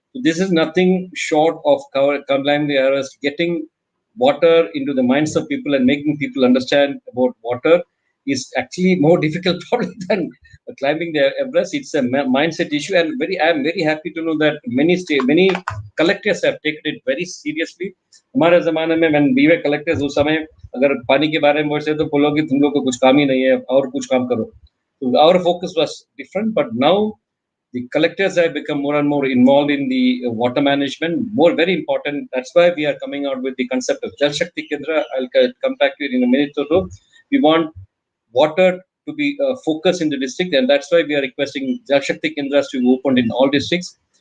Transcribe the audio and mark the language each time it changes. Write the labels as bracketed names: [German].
[English] So this is nothing short of climbing the Everest. Getting water into the minds of people and making people understand about water is actually more difficult probably than climbing the Everest. It's a mindset issue, and I am very happy to know that many collectors have taken it very seriously. [Hindi] हमारे ज़माने में [English] when we were collectors [Hindi] उस समय अगर पानी के बारे में बोलते तो बोलोगे तुम लोग को कुछ काम ही नहीं है और कुछ काम करो. [English] So our focus was different, but now the collectors have become more and more involved in the water management. Very important. That's why we are coming out with the concept of Jal Shakti Kendra. I'll come back to it in a minute or so. We want water to be focused in the district, and that's why we are requesting Jal Shakti Kendras to be opened in all districts.